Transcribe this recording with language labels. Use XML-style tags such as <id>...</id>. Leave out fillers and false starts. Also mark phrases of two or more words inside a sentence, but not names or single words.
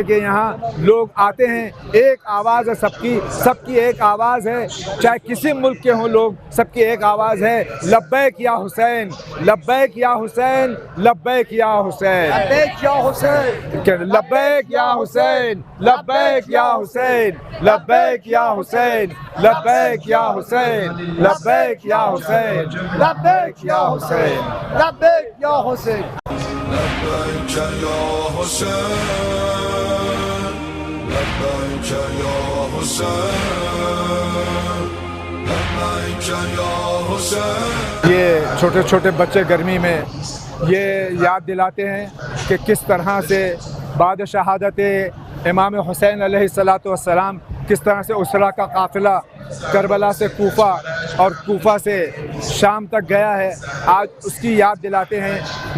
<hi>कि यहाँ लोग आते हैं, एक आवाज़ है सबकी एक आवाज़ है, चाहे किसी मुल्क के हों लोग, सबकी एक आवाज़ है,</hi> <ar>لبيك يا حسين, لبيك يا حسين, لبيك يا حسين, لبيك يا حسين, لبيك يا حسين, لبيك يا حسين, لبيك يا حسين, لبيك يا حسين, لبيك يا حسين, لبيك يا حسين, لبيك يا حسين. لبیک یا حسین لبیک یا حسین لبیک یا حسین۔</ar> <hi>ये छोटे छोटे बच्चे गर्मी में ये याद दिलाते हैं कि किस तरह से बाद शहादत इमाम हुसैन</hi> <ar>عليه الصلاة والسلام</ar> <hi>किस तरह से उसरा का काफ़िला करबला से कूफा और कूफा से शाम तक गया है, आज उसकी याद दिलाते हैं।</hi>